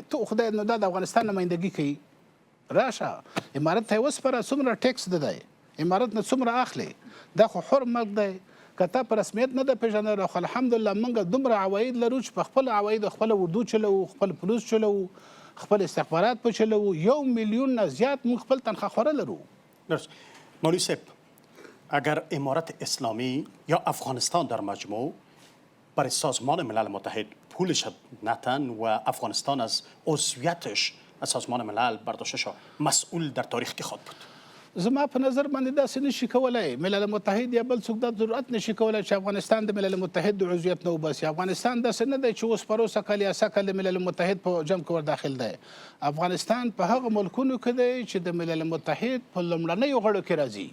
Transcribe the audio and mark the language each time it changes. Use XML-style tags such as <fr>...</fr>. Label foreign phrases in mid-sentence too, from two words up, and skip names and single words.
<ps>تو خدای نو دا د افغانستان نمایندګي کوي، راشه امارت ته یې وسپاره څومره ټیکس ده دی، امارت نه څومره اخلي، دا خو حر ملک دی. که تا په رسمیت نه ده پېژندلی، خو الحمدلله موږ دومره عواید لرو چې په خپل عوایدو خپله اردو چلوو، خپل پولیس چلوو، خپل استخبارات په چلوو. 1 میلیون نه زیات موږ خپل تنخواهخواره لرو.</ps> <fa>درست. مولوی صاحب، اگر امارت اسلامی یا افغانستان در مجموع برای سازمان ملل متحد پولش نتن و افغانستان از عضویتش از سازمان ملل برداشته شد، مسئول در تاریخ کی خواهد بود؟</fa> <ps>زما په نظر باندې داسې نشي کولی. ملل متحد یا بل څوک دا ضرورت نشي کولی چې افغانستان د ملل متحد د عضویت نه وباسي. افغانستان داسې نه دی چې اوس پروسه کال یا سکل د ملل متحد په جمع کې ور داخل دی. افغانستان په هغه ملکونو کې دی چې د ملل متحد په لومړنیو غړو کې راځي.</ps>